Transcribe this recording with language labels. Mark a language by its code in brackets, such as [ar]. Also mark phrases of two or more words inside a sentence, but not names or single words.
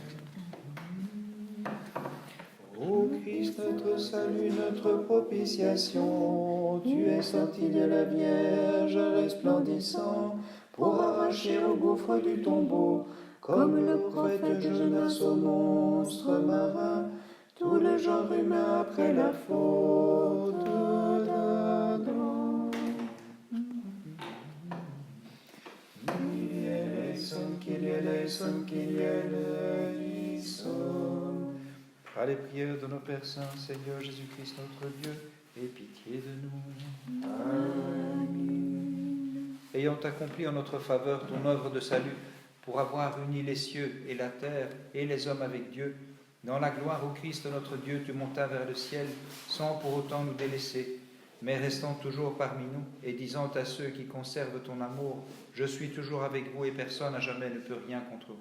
[fr] Ô Christ, notre salut, notre propitiation, tu es sorti de la Vierge resplendissant, pour arracher au gouffre du tombeau, comme le prophète Jonas au monstre marin, tout le genre humain après la faute d'Adam. [el] Kyrie eleison, Kyrie eleison. [fr] Par les prières de nos Pères Saints, Seigneur Jésus-Christ notre Dieu, aie pitié de nous. Amen. Ayant accompli en notre faveur ton œuvre de salut, pour avoir uni les cieux et la terre et les hommes avec Dieu, dans la gloire au Christ notre Dieu, tu montas vers le ciel, sans pour autant nous délaisser, mais restant toujours parmi nous, et disant à ceux qui conservent ton amour, je suis toujours avec vous et personne à jamais ne peut rien contre vous.